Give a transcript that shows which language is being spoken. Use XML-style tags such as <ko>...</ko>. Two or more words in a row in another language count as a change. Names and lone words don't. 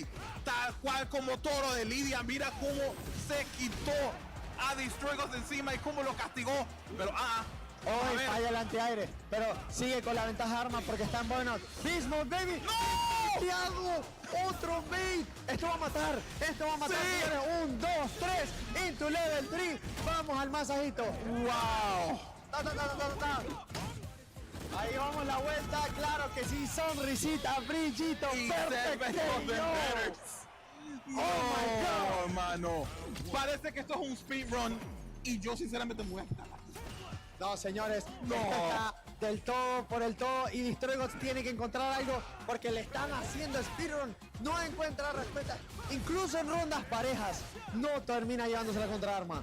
<es>Tal cual como Toro de Lidia. Mira cómo se quitó a Destroy Gods de encima y cómo lo castigó. Pero, vamos a Hoy ver. falla el antiaire, pero sigue con la ventaja Arma porque está en burnout. Bismuth, baby. ¡No! ¡Tiago! ¡Otro bait! Esto va a matar. Esto va a matar. Sí. Señores. 1, 2, 3.</es> <en>Into level 3.</en> <es>Vamos al masajito. ¡Wow! Ta, ta, ta, ta, ta, ta. Ahí vamos la vuelta. Claro que sí. Sonrisita, brillito. Y Perfecto.</es> <en>Seven of the Betters. Oh my God.</en> <es>Hermano. Parece que esto es un speedrun. Y yo sinceramente me voy a quitar. No, señores, No. esto está del todo por el todo y Destroy Gods tiene que encontrar algo porque le están haciendo speedrun, no encuentra respuesta, incluso en rondas parejas, no termina llevándose la contraarma.</es>